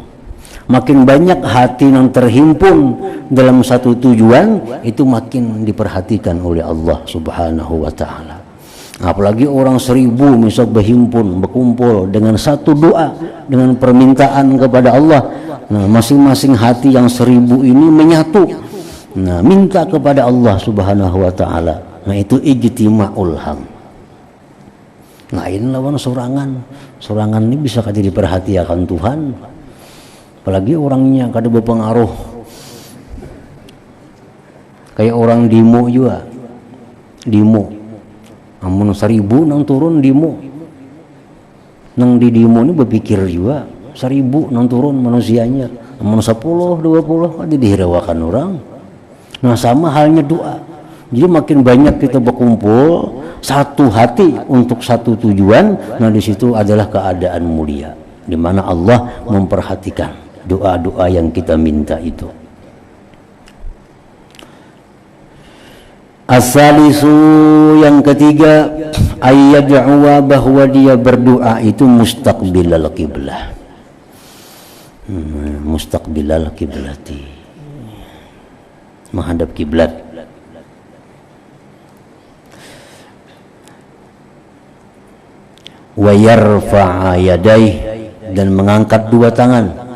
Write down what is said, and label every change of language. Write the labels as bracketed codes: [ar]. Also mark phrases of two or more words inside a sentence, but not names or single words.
[id] Makin banyak hati yang terhimpun dalam satu tujuan, itu makin diperhatikan oleh Allah subhanahu wa ta'ala. Apalagi orang 1000 misal berhimpun, berkumpul dengan satu doa, dengan permintaan kepada Allah. Nah, masing-masing hati yang 1000 ini menyatu, nah, minta kepada Allah subhanahu wa ta'ala. [bjn] Nah, itu [ar] ijtima'ul ham. [bjn] Lain lawan sorangan. Sorangan ini bisa kada diperhatikan Tuhan, apalagi orangnya kada berpengaruh. Kayak orang demo juga, demo amun 1000 nang turun demo, nang di demo ini berpikir juga 1000 nang turun manusianya, amun 10 20 ada dihirawakan orang. [id] Nah, sama halnya doa. Jadi makin banyak kita berkumpul satu hati untuk satu tujuan, nah di situ adalah keadaan mulia, di mana Allah memperhatikan doa-doa yang kita minta itu. [ar] As-salisu, [id] yang ketiga, ayyad'uwa, bahwa dia berdoa itu [ar] mustaqbilal qiblah. Mustaqbilal qiblati, [id] menghadap kiblat. [ar] Wa yarfa'a yadaih, [id] dan mengangkat dua tangan.